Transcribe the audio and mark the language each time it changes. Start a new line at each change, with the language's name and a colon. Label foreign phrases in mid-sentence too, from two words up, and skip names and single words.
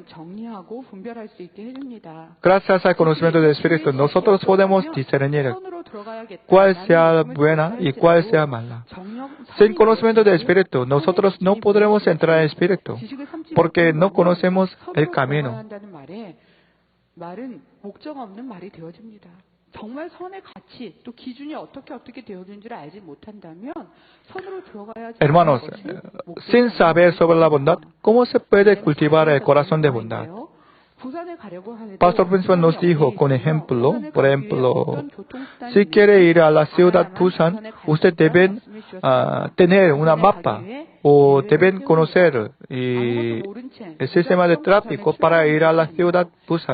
Spanish: Gracias al conocimiento del Espíritu, nosotros podemos discernir cuál sea buena y cuál sea mala. Sin conocimiento del Espíritu, nosotros no podremos entrar en el Espíritu, porque no conocemos el camino.
Korean: 정말 선의 가치, 또 기준이 어떻게 되어진지를 알지 못한다면 선으로 들어가야지.
Spanish: Hermanos, sin saber sobre la bondad, ¿cómo se puede cultivar el corazón de bondad? Pastor Principal nos dijo con ejemplo, por ejemplo, si quiere ir a la ciudad Busan, usted debe tener una mapa o deben conocer el sistema de tráfico para ir a la ciudad Busan.